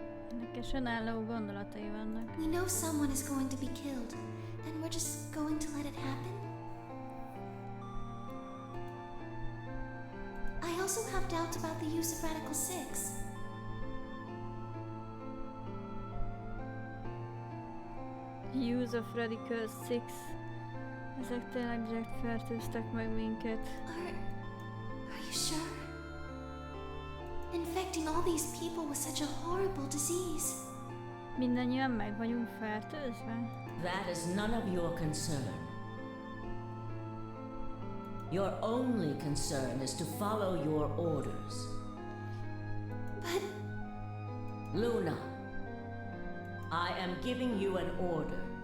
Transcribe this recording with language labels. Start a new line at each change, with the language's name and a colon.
Hungarian: Ennek önálló gondolatai vannak.
English: We know someone is going to be killed, and we're just going to let it happen? I also have doubts about the use of Radical 6. Use of Radical 6.
Hungarian: Ezek tényleg direkt fertőztek meg minket.
English: Are you sure? Infecting all these people with such a horrible disease.
Hungarian: Mindannyian meg vagyunk fertőzve?
English: That is none of your concern. Your only concern is to follow your orders. But... Luna, I am giving you an order.